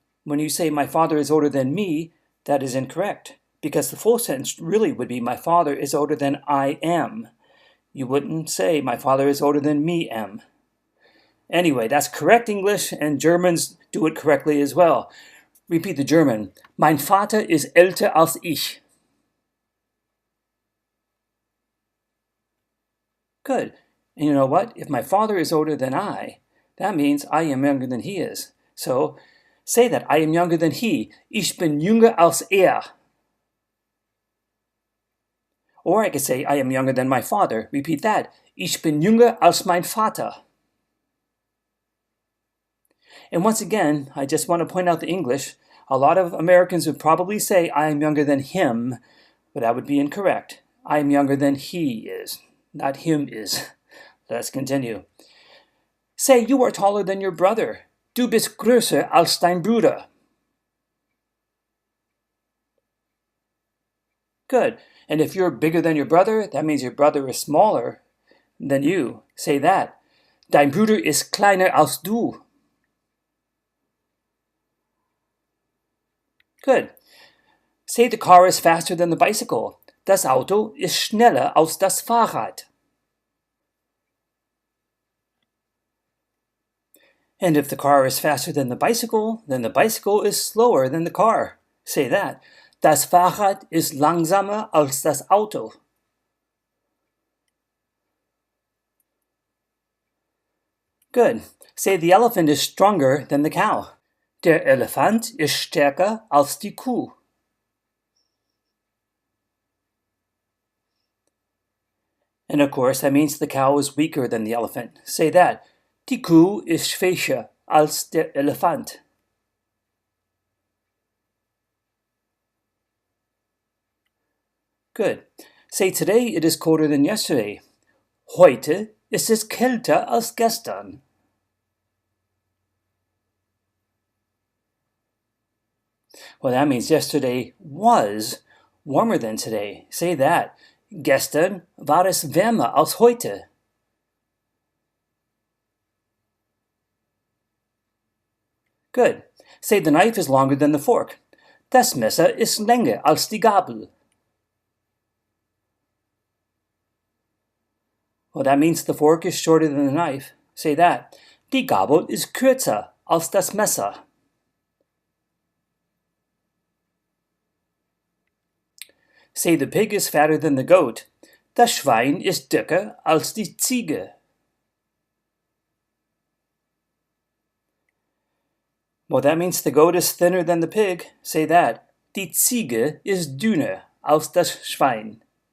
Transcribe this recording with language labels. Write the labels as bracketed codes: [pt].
[en] When you say my father is older than me, that is incorrect because the full sentence really would be my father is older than I am. You wouldn't say my father is older than me am. Anyway, that's correct English, and Germans do it correctly as well. Repeat the German. [de] Mein Vater ist älter als ich. [en] Good. And you know what? If my father is older than I, that means I am younger than he is. So say that. I am younger than he. [de] Ich bin jünger als er. [en] Or I could say I am younger than my father. Repeat that. [de] Ich bin jünger als mein Vater. [en] And once again, I just want to point out the English. A lot of Americans would probably say I am younger than him, but that would be incorrect. I am younger than he is, not him is. Let's continue. Say you are taller than your brother. [de] Du bist größer als dein Bruder. [en] Good. And if you're bigger than your brother, that means your brother is smaller than you. Say that. [de] Dein Bruder ist kleiner als du. [en] Good. Say the car is faster than the bicycle. [de] Das Auto ist schneller als das Fahrrad. [en] And if the car is faster than the bicycle, then the bicycle is slower than the car. Say that. [de] Das Fahrrad ist langsamer als das Auto. [en] Good. Say the elephant is stronger than the cow. [de] Der Elefant ist stärker als die Kuh. [en] And of course, that means the cow is weaker than the elephant. Say that. [de] Die Kuh ist schwächer als der Elefant. [en] Good. Say today it is colder than yesterday. [de] Heute ist es kälter als gestern. [en] Well, that means yesterday was warmer than today. Say that. [de] Gestern war es wärmer als heute. [en] Good. Say the knife is longer than the fork. [de] Das Messer ist länger als die Gabel. [en] Well, that means the fork is shorter than the knife. Say that. [de] Die Gabel ist kürzer als das Messer. [en] Say the pig is fatter than the goat. [de] Das Schwein ist dicker als die Ziege. [en] Well, that means the goat is thinner than the pig. Say that. [de] Die Ziege ist dünner als das Schwein.